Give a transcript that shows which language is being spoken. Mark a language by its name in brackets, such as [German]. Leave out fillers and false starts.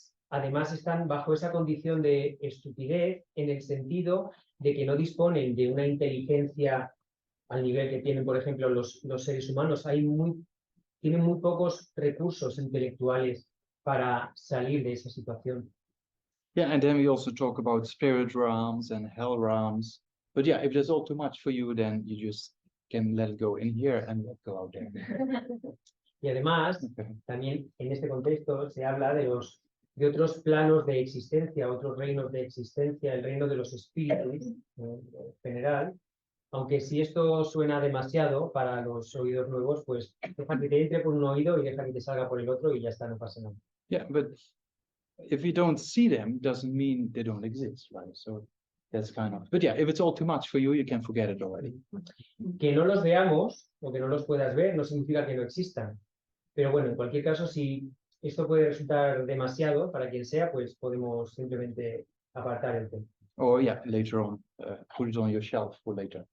[Spanish] Además están bajo esa condición de estupidez en el sentido de que no disponen de una inteligencia al nivel que tienen, por ejemplo, los seres humanos. Tienen muy pocos recursos intelectuales para salir de esa situación. [English] Yeah, and then we also talk about spirit realms and hell realms. But yeah, if there's all too much for you, then you just can let it go in here and let go out there. [Spanish] Y además, también en este contexto se habla de otros planos de existencia, otros reinos de existencia, el reino de los espíritus en general, Aunque si esto suena demasiado para los oídos nuevos, pues deja que te entre por un oído y deja que te salga por el otro y ya está, no pasa nada. [English] Yeah, but if you don't see them, doesn't mean they don't exist, right? So that's kind of, but yeah, if it's all too much for you, you can forget it already. [Spanish] Que no los veamos o que no los puedas ver no significa que no existan. Pero bueno, en cualquier caso, si esto puede resultar demasiado para quien sea, pues podemos simplemente apartar el tema. [English] Or yeah, later on, put it on your shelf for later.